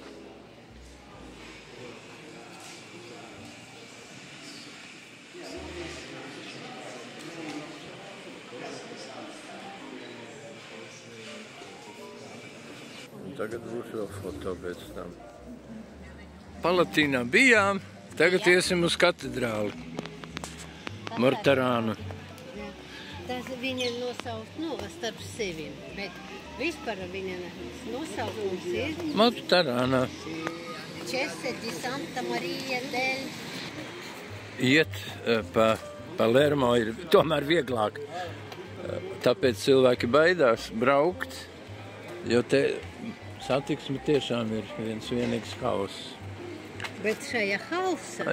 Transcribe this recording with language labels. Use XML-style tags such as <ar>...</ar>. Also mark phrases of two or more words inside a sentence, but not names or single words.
<lv>Tagad būs vēl foto pēc tam. Palatīnā bijām, tagad iesim uz katedrāli. Mortarānu. Tas viņa nosaukt, starp sevim, bet vispār viņa nosaukums ir Mortarānā. Chiesa di Santa Maria del... Iet pa Palermo ir tomēr vieglāk. Tāpēc cilvēki baidās braukt, jo te satiksme tiešām ir viens vienīgs hauss. Bet šajā hausā...</lv>